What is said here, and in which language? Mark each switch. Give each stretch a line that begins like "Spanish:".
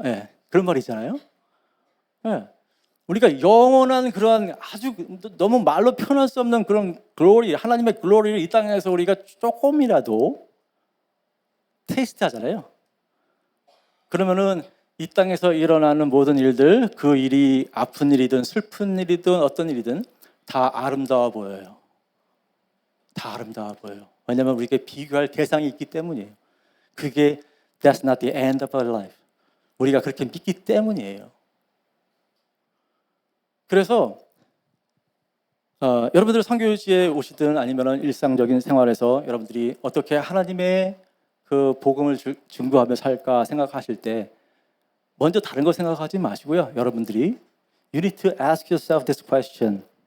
Korean: 예, 그런 말이 있잖아요. 예. 우리가 영원한 그러한 아주 너무 말로 표현할 수 없는 그런 글로리, 하나님의 글로리를 이 땅에서 우리가 조금이라도 테이스트 하잖아요. 그러면은 이 땅에서 일어나는 모든 일들, 그 일이 아픈 일이든 슬픈 일이든 어떤 일이든 다 아름다워 보여요. 다 아름다워 보여요. 왜냐하면 우리에게 비교할 대상이 있기 때문이에요. 그게
English: That's not the end of our life.
Korean: 우리가 그렇게 믿기 때문이에요. 그래서 여러분들 선교지에 오시든 아니면 일상적인 생활에서 여러분들이 어떻게 하나님의 그 복음을 증거하며 살까 생각하실 때 먼저 다른 거 생각하지 마시고요. 여러분들이
English: You need to ask yourself this question.